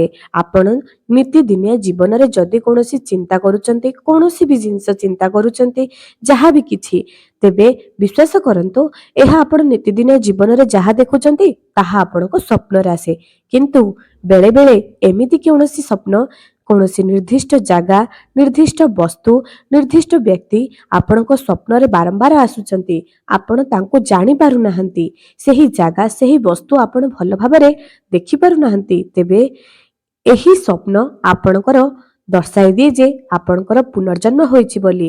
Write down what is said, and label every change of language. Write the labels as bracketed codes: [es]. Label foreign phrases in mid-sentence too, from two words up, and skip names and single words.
[or] ଆପଣ ନିତିଦିନିଆ ଜୀବନ ରେ ଯଦି କୌଣସି ଚିନ୍ତା କରୁଛନ୍ତି କୌଣସି ବି ଜିନିଷ ଚିନ୍ତା କରୁଛନ୍ତି ଯାହା ବି କିଛି ତେବେ ବିଶ୍ୱାସ କରନ୍ତୁ ଏହା ଆପଣ ନିତିଦିନିଆ ଜୀବନ ରେ ଯାହା ଦେଖୁଛନ୍ତି ତାହା ଆପଣ କୁ ସ୍ୱପ୍ନ ରେ ଆସେ। କିନ୍ତୁ ବେଳେ ବେଳେ ଏମିତି କୌଣସି ସ୍ୱପ୍ନ କୌଣସି ନିର୍ଦ୍ଦିଷ୍ଟ ଜାଗା, ନିର୍ଦ୍ଦିଷ୍ଟ ବସ୍ତୁ, ନିର୍ଦ୍ଦିଷ୍ଟ ବ୍ୟକ୍ତି ଆପଣଙ୍କ ସ୍ୱପ୍ନରେ ବାରମ୍ବାର ଆସୁଛନ୍ତି। ଆପଣ ତାଙ୍କୁ ଜାଣିପାରୁନାହାନ୍ତି। ସେହି ଜାଗା, ସେହି ବସ୍ତୁ ଆପଣ ଭଲ ଭାବରେ ଦେଖିପାରୁନାହାନ୍ତି। ତେବେ ଏହି ସ୍ୱପ୍ନ ଆପଣଙ୍କର ଦର୍ଶାଇ ଦିଏ ଯେ ଆପଣଙ୍କର ପୁନର୍ଜନ୍ମ ହୋଇଛି ବୋଲି।